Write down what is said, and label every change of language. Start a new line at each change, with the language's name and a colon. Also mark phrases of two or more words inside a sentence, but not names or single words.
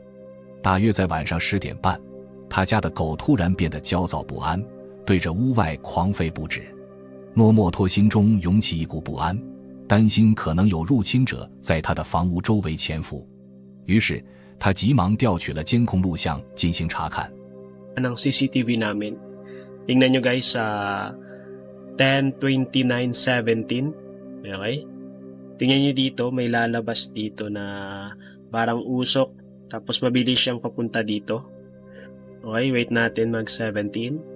Chinese: 大约在晚上10点半，他家的狗突然变得焦躁不安，对着屋外狂吠不止。诺莫托心中涌起一股不安，担心可能有入侵者在他的房屋周围潜伏。于是，他急忙调取了监控录像进行查看。
Filipino: ng CCTV namin. Tingnan nyo guys sa 10:29:17. Okay? Tingnan nyo dito, may lalabas dito na parang usok. Tapos mabilis siyang papunta dito. Okay, wait natin mag 17.